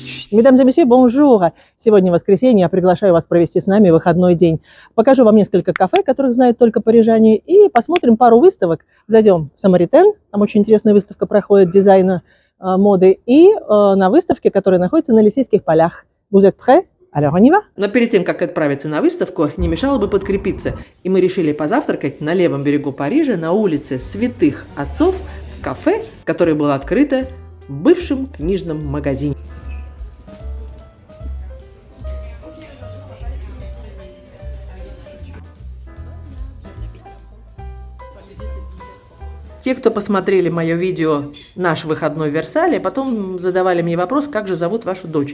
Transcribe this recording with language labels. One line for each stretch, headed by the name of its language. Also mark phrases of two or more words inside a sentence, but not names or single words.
French: Mesdames et messieurs, bonjour!
Russian: Сегодня воскресенье, я приглашаю вас провести с нами выходной день. Покажу вам несколько кафе, которых знают только парижане, и посмотрим пару выставок. Зайдем в Самаритен, там очень интересная выставка проходит дизайна, моды, и на выставке, которая находится на Елисейских полях.
French: Vous êtes prêts? Alors on y va.
Russian: Но перед тем, как отправиться на выставку, не мешало бы подкрепиться. И мы решили позавтракать на левом берегу Парижа, на улице Святых Отцов, в кафе, которое было открыто в бывшем книжном магазине. Те, кто посмотрели мое видео «Наш выходной в Версале», потом задавали мне вопрос, как же зовут вашу дочь.